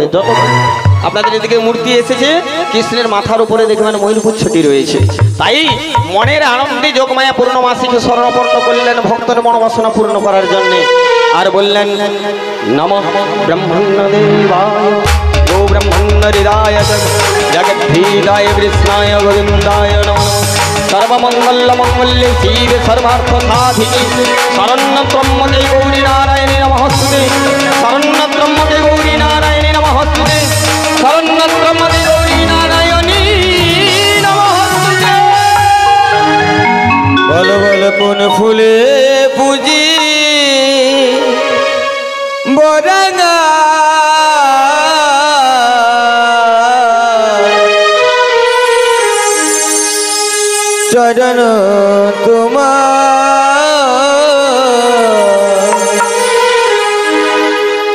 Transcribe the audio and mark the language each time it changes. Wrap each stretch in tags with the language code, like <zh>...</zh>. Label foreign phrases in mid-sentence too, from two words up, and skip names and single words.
<bn>যত আপনাদের এদিকে মূর্তি এসেছে কৃষ্ণের মাথার উপরে দেখবেন ময়ূরপুচ্ছটি রয়েছে। তাই মনের আনন্দে যোগমায়া পূর্ণমাসীকে শরণাপন্ন করলেন ভক্তের মনোবাসনা পূর্ণ করার জন্য। আর বললেন</bn> <sa>नमः ब्रह्मण्यदेवाय गो ब्रह्मण्यहृदाय जगद्भीताय कृष्णाय गोविन्दाय नमः। सर्वमंगल्ये शिवे सर्वार्थसाधिके शरण्यत्वम्बके गौरी नारायणे नमस्ते। शरण्यत्वम्बके गौरी नारायणे नमस्ते। शरण्यत्वम्बके गौरी नारायणे नमस्ते।</sa> <bn>বল বল কোন ফুলে পুজি বরঙ্গা চরণ তোমার</bn>